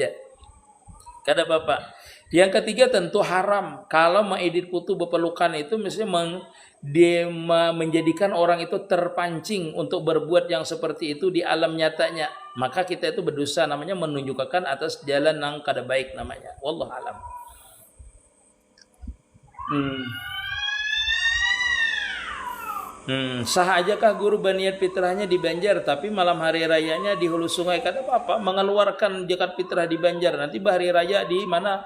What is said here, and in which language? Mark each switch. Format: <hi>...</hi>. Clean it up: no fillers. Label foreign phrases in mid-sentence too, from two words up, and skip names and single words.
<bjn>Kada apa-apa.</bjn> <id>Yang ketiga tentu haram kalau mengedit foto berpelukan itu misalnya menjadikan orang itu terpancing untuk berbuat yang seperti itu di alam nyatanya.</id> <bjn>maka kita itu berdosa, namanya menunjukkan atas jalan yang kada baik namanya.</bjn> <ar>والله أعلم.</ar> <bjn>Sah ajakah guru berniat fitrahnya di Banjar tapi malam hari rayanya di hulu sungai? Kata apa-apa, mengeluarkan zakat fitrah di Banjar, nanti hari raya di mana?</bjn>